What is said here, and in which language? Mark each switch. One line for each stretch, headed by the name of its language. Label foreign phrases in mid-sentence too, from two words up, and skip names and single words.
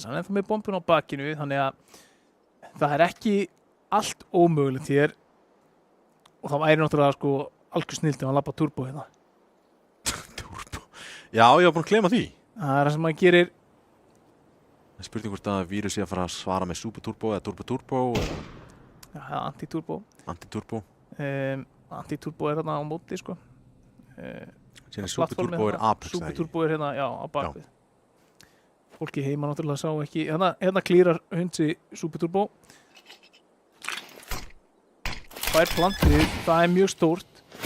Icelandic: Hann ennþá með bombun á bakinu þannig að það er ekki allt ómögulegt hér og það væri náttúrulega algjör snillt ef hann labba turbo hérna. Turbo? Já, ég var búin að gleyma því. Það er það sem hann gerir. Það er spurning hvort að Vírus að fara að svara með Super-turbo eða Turbo-turbo eða... Já, anti-turbo. Anti-turbo. Anti-turbo er hérna á móti, Síðan Super-turbo Apex. Super-turbo hérna, já, á bakvið. Fólki heima náttúrulega sá ekki. Hérna klírar Hundsi Super-turbo. Fær plantið, það er mjög stórt.